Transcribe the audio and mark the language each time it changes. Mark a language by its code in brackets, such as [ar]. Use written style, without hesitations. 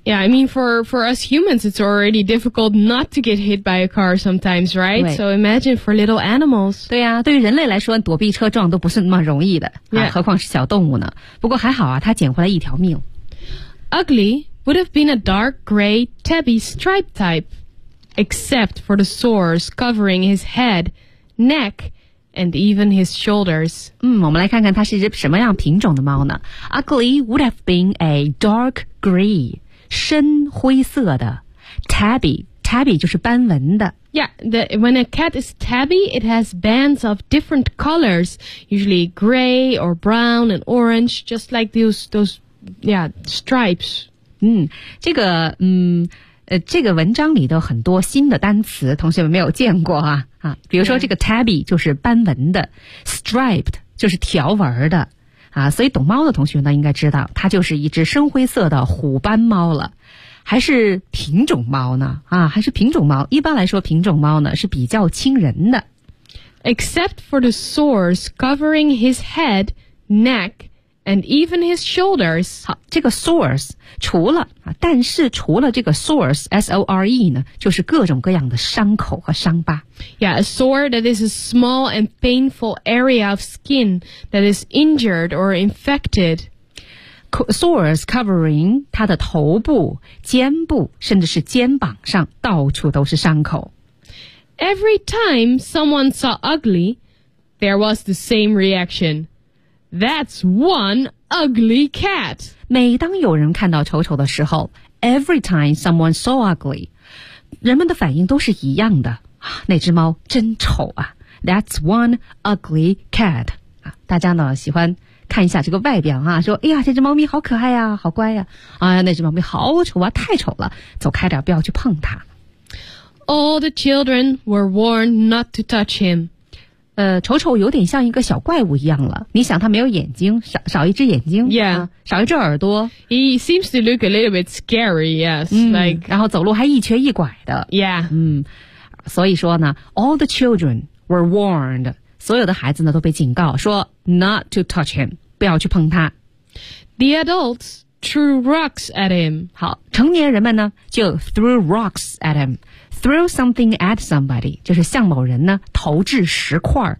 [en] Yeah, I mean for us humans, it's already difficult not to get hit by a car sometimes, right? So imagine for little animals. [zh] 对呀、啊，对于人类来说，躲避车撞都不是那么容易的、啊， [en] yeah. [zh] 何况是小动物呢？不过还好啊，它捡回来一条命。 [en] Ugly would have been a dark gray tabby stripe type, except for the sores covering his head, neck, and even his shoulders. [zh] 嗯，我们来看看它是一只什么样品种的猫呢 ？ [en] Ugly would have been a dark gray, [zh] 深灰色的 tabby. Tabby 就是斑纹的。 [en] Yeah, when a cat is tabby, it has bands of different colors, usually gray or brown and orange, just like those. Yeah, stripes. [zh] 嗯，这个这个文章里的很多新的单词，同学们没有见过啊啊。比如说这个 tabby 就是斑纹的 ，striped 就是条纹的啊。所以懂猫的同学呢，应该知道它就是一只深灰色的虎斑猫了，还是品种猫呢啊？还是品种猫？一般来说，品种猫呢是比较亲人的 [en] ，except for the sores covering his head, neck. And even his shoulders. [zh] 好，这个 sores 除了啊，但是除了这个 sores S O R E 呢，就是各种各样的伤口和伤疤。 [en] Yeah, a sore that is a small and painful area of skin that is injured or infected. Sores covering [zh] 它的头部、肩部，甚至是肩膀上，到处都是伤口。 [en] Every time someone saw ugly, there was the same reaction. That's one ugly cat. [zh] 每当有人看到丑丑的时候 [en] every time someone saw ugly, [zh] 人们的反应都是一样的。那只猫真丑啊。 [en] That's one ugly cat. [zh] 大家呢喜欢看一下这个外表啊说哎呀这只猫咪好可爱啊好乖啊。哎呀那只猫咪好丑啊太丑了走开点不要去碰它。 [en] All the children were warned not to touch him. [zh] 丑丑有点像一个小怪物一样了。你想他没有眼睛 少一只眼睛 [en] yeah.、 [zh] 少一只耳朵。 [en] He seems to look a little bit scary, yes.、 [zh] 然后走路还一瘸一拐的。 [en] Yeah.、 [zh] 所以说呢 , [en] all the children were warned, [zh] 所有的孩子呢都被警告说 [en] not to touch him, [zh] 不要去碰他。 [en] The adults threw rocks at him. [zh] 好成年人们呢就 [en] threw rocks at him. throw something at somebody, [zh] 就是向某人呢投掷石块。